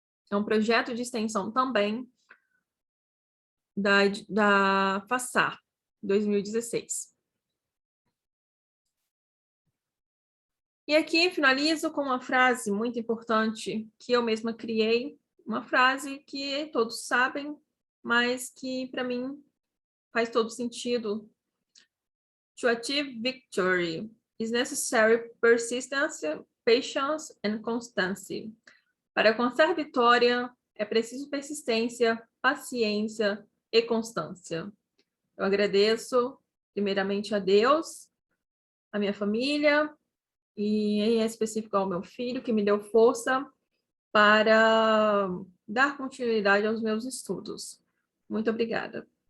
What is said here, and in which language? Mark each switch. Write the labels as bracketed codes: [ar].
[pt] É um projeto de extensão também da FASAR, 2016. E aqui finalizo com uma frase muito importante que eu mesma criei, uma frase que todos sabem, mas que para mim faz todo sentido. [en] To achieve victory is necessary persistence, patience and constancy. [pt] Para alcançar vitória é preciso persistência, paciência e constância. Eu agradeço primeiramente a Deus, a minha família, e em específico ao meu filho, que me deu força para dar continuidade aos meus estudos. Muito obrigada.